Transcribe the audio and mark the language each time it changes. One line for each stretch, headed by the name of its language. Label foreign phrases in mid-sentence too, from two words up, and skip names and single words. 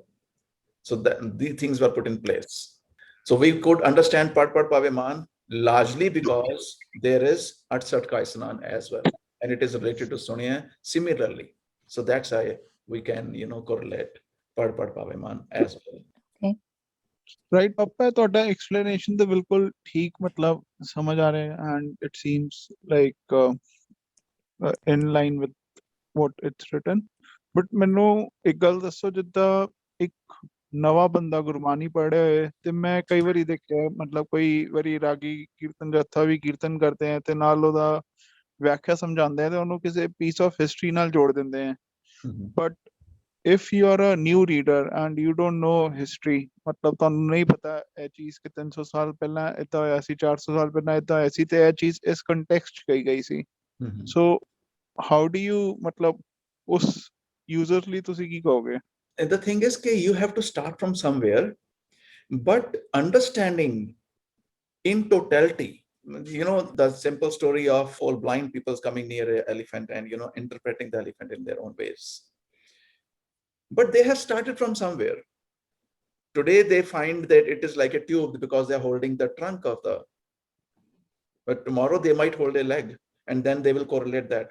English: So these things were put in place. So we could understand
Punjabi: ਪੜ੍ਹ ਪੜ੍ਹ ਪਾਵੇ ਮਾਨ
English: largely because there is
Punjabi: ਅਠਸਠ ਕਾ ਇਸ਼ਨਾਨ
English: as well, and it is related to Suniya similarly. So that's how we can correlate
Punjabi: ਪੜ੍ਹ ਪੜ੍ਹ ਪਾਵੇ ਮਾਨ
English: as well. Right, Papa,
Punjabi: ਤੁਹਾਡਾ explanation ਤੇ ਬਿਲਕੁਲ ਠੀਕ ਮਤਲਬ ਸਮਝ ਆ ਰਿਹਾ ਹੈ,
English: and it seems like in line with what it's written.
Punjabi: But ਮੈਨੂੰ ਇੱਕ ਗੱਲ ਦੱਸੋ, ਜਿੱਦਾਂ ਇੱਕ ਨਵਾਂ ਬੰਦਾ ਗੁਰਬਾਣੀ ਪੜ੍ਹਿਆ ਹੋਏ ਤੇ ਮੈਂ ਕਈ ਵਾਰੀ ਦੇਖਿਆ, ਮਤਲਬ ਕੋਈ ਵਾਰੀ ਰਾਗੀ ਕੀਰਤਨ ਜੱਥਾ ਵੀ ਕੀਰਤਨ ਕਰਦੇ ਆ ਤੇ ਨਾਲ ਉਹਦਾ ਵਿਆਖਿਆ ਸਮਝਾਉਂਦੇ ਆ ਤੇ ਉਹਨੂੰ ਕਿਸੇ
English: piece of history
Punjabi: ਨਾਲ ਜੋੜ ਦਿੰਦੇ ਆ।
English: ਬਟ if you are a new reader and you don't know history,
Punjabi: मतलब ਤੁਹਾਨੂੰ ਨਹੀਂ ਪਤਾ ਇਹ ਚੀਜ਼ ਕਿ 300 ਸਾਲ ਪਹਿਲਾਂ ਏਦਾਂ ਹੋਇਆ ਸੀ, 400 ਸਾਲ ਪਹਿਲਾਂ ਏਦਾਂ ਹੋਇਆ ਸੀ ਤੇ ਇਹ ਚੀਜ਼ ਇਸ ਕੰਟੈਕਸਟ 'ਚ ਕਹੀ ਗਈ ਸੀ।
English: so how do you
Punjabi: ਮਤਲਬ ਉਸ ਯੂਜ਼ਰ ਲਈ ਤੁਸੀਂ ਕੀ ਕਹੋਗੇ?
English: The thing is that you have to start from somewhere, but understanding in totality, the simple story of all blind people coming near an elephant and interpreting the elephant in their own ways. But they have started from somewhere. Today they find that it is like a tube because they're holding the trunk of but tomorrow they might hold a leg, and then they will correlate that.